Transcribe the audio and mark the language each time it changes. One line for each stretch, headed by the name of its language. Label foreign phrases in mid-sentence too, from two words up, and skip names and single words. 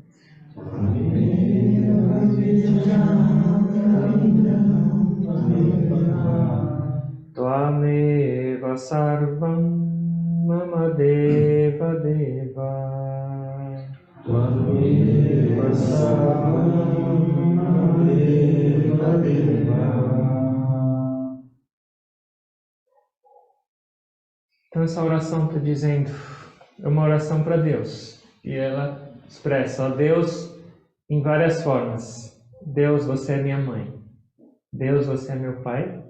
Sanskrit: Tvameva sarvam mama deva deva Tvameva sarvam mama deva deva.
Portuguese: Então essa oração está dizendo, é uma oração para Deus. E ela expressa, ó Deus, em várias formas. Deus, você é minha mãe. Deus, você é meu pai.